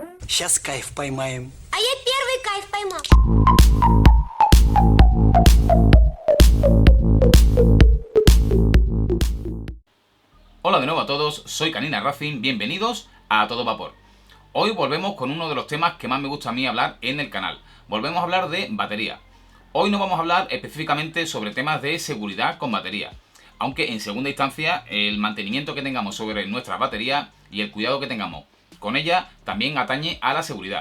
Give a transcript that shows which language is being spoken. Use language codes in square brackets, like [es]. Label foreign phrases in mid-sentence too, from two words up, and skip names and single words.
[ru] Сейчас кайф поймаем. А я первый кайф поймал. [es] Hola de nuevo a todos, soy Canina Racing, bienvenidos a Todo Vapor. Hoy volvemos con uno de los temas que más me gusta a mí hablar en el canal. Volvemos a hablar de batería. Hoy no vamos a hablar específicamente sobre temas de seguridad con batería, aunque en segunda instancia el mantenimiento que tengamos sobre nuestra batería y el cuidado que tengamos con ella también atañe a la seguridad.